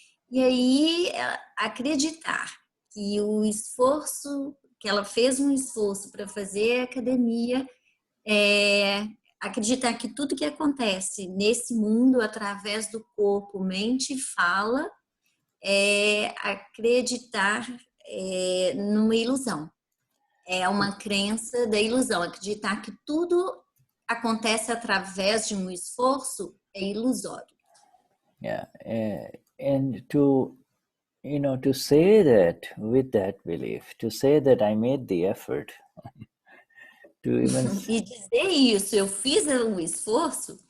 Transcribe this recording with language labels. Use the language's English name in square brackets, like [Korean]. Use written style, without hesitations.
[Portuguese] E aí, acreditar que o esforço, que ela fez um esforço para fazer academia, acreditar que tudo que acontece nesse mundo através do corpo, mente e fala, acreditar numa ilusão. É uma crença da ilusão, acreditar que tudo acontece através de um esforço é ilusório. [English] Yeah, and to to say that with that belief, to say that I made the effort, to even [Portuguese] E dizer isso, eu fiz o esforço,